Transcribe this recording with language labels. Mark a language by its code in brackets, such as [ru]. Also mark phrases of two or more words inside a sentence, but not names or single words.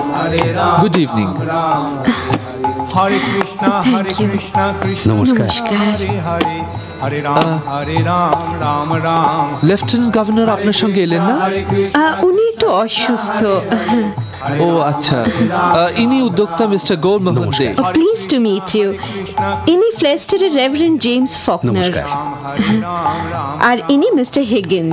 [en] Good evening. [hi] हरे कृष्णा कृष्ण नमस्कार। हरे हरे, हरे राम राम राम। [en] Lieutenant Governor [bn] আপনার সঙ্গে এলেন না? উনি একটু অসুস্থ। ও আচ্ছা, ইনি উদ্যোক্তা মিস্টার গৌর মোহন দে। [en] Pleased to meet you. [bn] ইনি ফ্লেস্টারের রেভারেন্ড জেমস ফকনার। আর ইনি মিস্টার হিগিন্স।